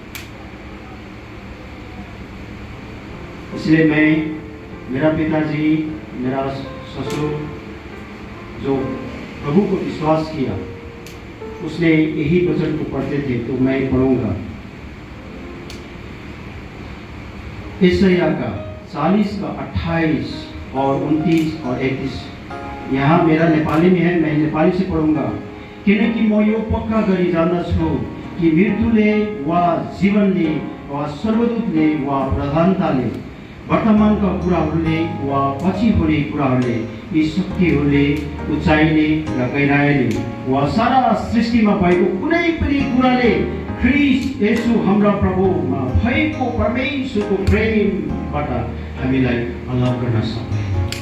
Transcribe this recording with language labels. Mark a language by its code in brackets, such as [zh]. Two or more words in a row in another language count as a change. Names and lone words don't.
[hi] इसलिए मैं, मेरा पिताजी, मेरा ससुर जो प्रभु को विश्वास किया उसने यही वचन को पढ़ते थे, तो मैं पढ़ूंगा। यशायाह का 40 का 28 और 29 और 31। यहाँ मेरा नेपाली में है, मैं नेपाली से पढ़ूंगा। [ne] किनकि म यो पक्का गरी जान्दछु कि मृत्युले वा जीवनले वा सर्वदूतले वा प्रधानताले वर्तमानका कुराहरूले वा पछि हुने कुराहरूले यी शक्तिहरूले उचाइले र गहिराइले वा सारा सृष्टिमा भएको कुनै पनि कुराले ख्रीष्ट येशू हाम्रा प्रभुमा भएको परमेश्वरको प्रेमबाट हामीलाई अलग गर्न सक्दैन।